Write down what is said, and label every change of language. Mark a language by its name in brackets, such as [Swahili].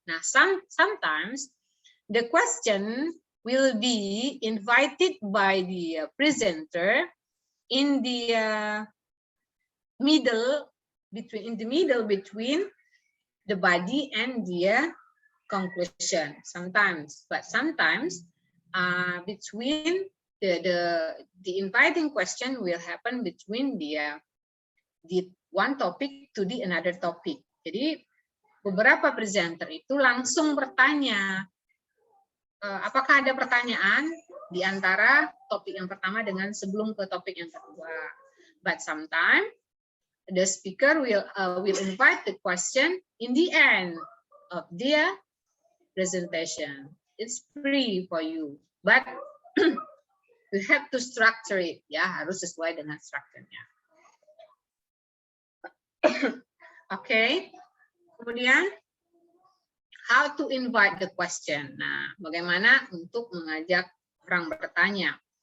[English] Nah, sometimes the question will be invited by the presenter in the middle between the body and the conclusion. Sometimes, but sometimes between the inviting question will happen between the one topic to the another topic. [Indonesian] Jadi beberapa presenter itu langsung bertanya, apakah ada pertanyaan di antara topik yang pertama dengan sebelum ke topik yang kedua. [English] But sometimes the speaker will invite the question in the end of their presentation. It's free for you, but you have to structure it. [Indonesian] Ya, harus sesuai dengan strukturnya. Oke, kemudian [English] how to invite the question. [Indonesian] Nah, bagaimana untuk mengajak orang bertanya?